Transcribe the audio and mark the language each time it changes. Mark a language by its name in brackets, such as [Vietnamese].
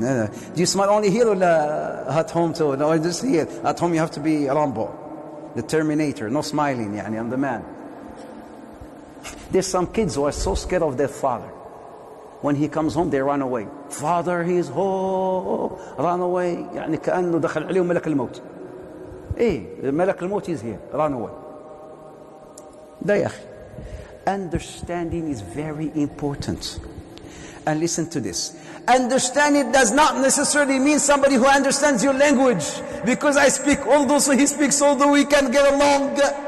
[English] Do you smile only here or at home too? No, just here. At home you have to be Rambo, the Terminator. No smiling, يعني, I'm the man. There's some kids who are so scared of their father. When he comes home, they run away. Father, he's home. Run away. [Arabic] يعني كأنه دخل عليهم ملك الموت. [English] ملك الموت is here. Run away. [Arabic] ده يا أخي. [English] Understanding is very important. And listen to this. Understanding does not necessarily mean somebody who understands your language. Because I speak Urdu, so he speaks Urdu, we can get along.